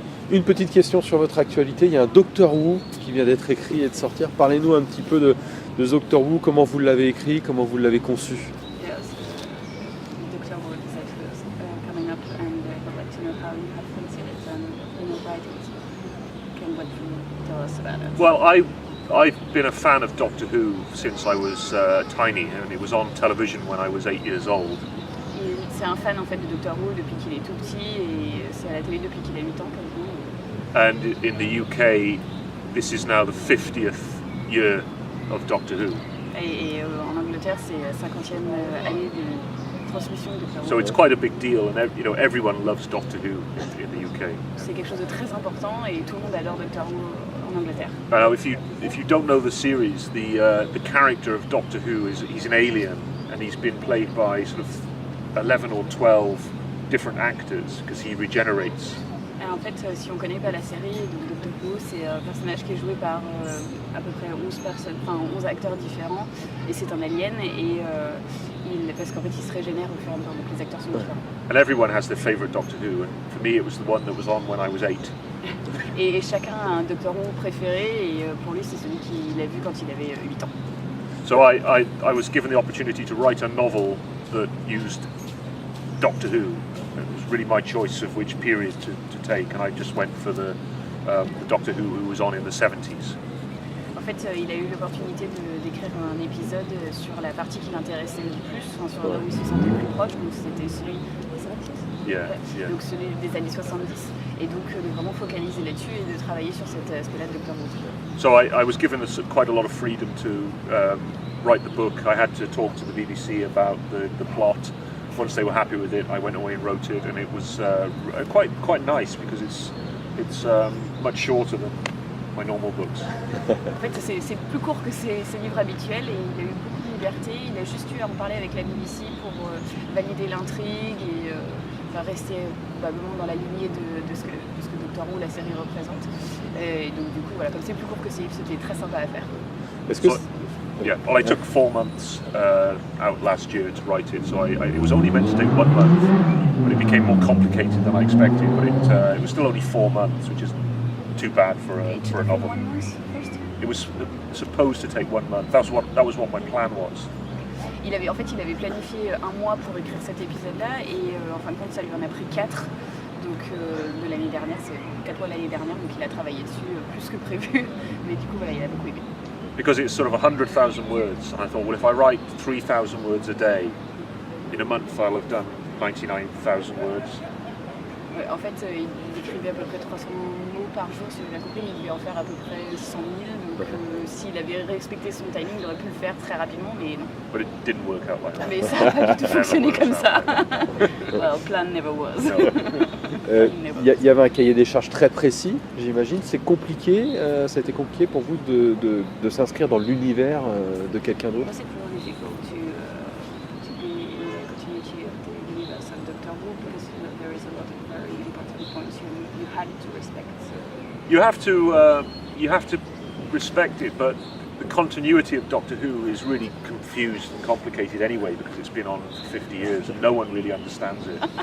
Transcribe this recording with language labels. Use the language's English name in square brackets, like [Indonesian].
[French] Une petite question sur votre actualité. Il y a un Doctor Who qui vient d'être écrit et de sortir. Parlez-nous un petit peu de Doctor Who, comment vous l'avez écrit, comment vous l'avez conçu. [English] Yes, Dr. Who is actually coming up, and I'd like to know how you have considered it and writing it. What can you tell us about it? Well, I've been a fan of Doctor Who since I was tiny, and it was on television when I was 8 years old. [French] C'est un fan en fait de Doctor Who depuis qu'il est tout petit et c'est à la télé depuis qu'il a 8 ans quasiment. [English] And in the UK, this is now the 50th year of Doctor Who. [French] Et en Angleterre, c'est la 50e année de transmission de Doctor Who. [English] So it's quite a big deal, and everyone loves Doctor Who in the UK. [French] C'est quelque chose de très important et tout le monde adore Doctor Who en Angleterre. [English] Now, if you don't know the series, the character of Doctor Who he's an alien, and he's been played by sort of 11 or 12 different actors because he regenerates. [French] Et en fait, si on ne connaît pas la série de Doctor Who, c'est un personnage qui est joué par à peu près 11 acteurs différents, et c'est un alien, et parce qu'en fait il se régénère au fur et à mesure, donc les acteurs sont différents. [English] And everyone has their favorite Doctor Who, and for me it was the one that was on when I was 8. [French] Et chacun a un Doctor Who préféré, et pour lui c'est celui qu'il a vu quand il avait 8 ans. [English] So I was given the opportunity to write a novel that used Doctor Who. It was really my choice of which period to take, and I just went for the Doctor Who was on in the 70s. [French] En fait, il a eu l'opportunité d'écrire un épisode sur la partie qui l'intéressait le plus, sur là où il se sentait le plus proche, donc c'était celui des 70s. [English] Yeah. [French] Donc celui des années 70, et donc de vraiment focaliser là-dessus et de travailler sur cet aspect-là de Doctor Who. [English] So I was given quite a lot of freedom to write the book. I had to talk to the BBC about the plot. Once they were happy with it, I went away and wrote it, and it was quite nice because it's much shorter than my normal books. [French] En fait, c'est plus court que ses livres habituels, et il a eu beaucoup de liberté. Il a juste eu à en parler avec la BBC pour valider l'intrigue et rester probablement dans la lignée de ce que Doctor Who, la série, représente. Et donc du coup, voilà, comme c'est plus court que ses livres, c'était très sympa à faire. Est-ce que [English] Yeah, well, I took 4 months out last year to write it, so it was only meant to take 1 month, but it became more complicated than I expected. But it was still only 4 months, which isn't too bad for a novel. 1 month first? It was supposed to take 1 month. That was what my plan was. [French] Il avait planifié 1 mois pour écrire cet épisode-là, et en fin de compte, ça lui en a pris 4. Donc de l'année dernière, c'est 4 mois l'année dernière, donc il a travaillé dessus plus que prévu. Mais du coup, voilà, il a beaucoup aimé. [English] Because it's sort of 100,000 words, and I thought, well, if I write 3,000 words a day, in a month I'll have done 99,000 words. [French] Ouais, en fait, il écrivait à peu près 300 mots par jour, si j'ai bien compris, mais il devait en faire à peu près 100 000. Donc s'il avait respecté son timing, il aurait pu le faire très rapidement, mais non. [English] But it didn't work out like that. [French] Mais ça n'a pas du tout fonctionné comme ça. [English] Well, plan never was. [French] Il y avait un cahier des charges très précis, j'imagine. C'est compliqué, ça a été compliqué pour vous de s'inscrire dans l'univers de quelqu'un d'autre. [English] Was it really difficult to be in the continuity of the universe of Doctor Who, because there is a lot of very important points you had to respect? You have to respect it, but the continuity of Doctor Who is really confused and complicated anyway, because it's been on for 50 years and no one really understands it.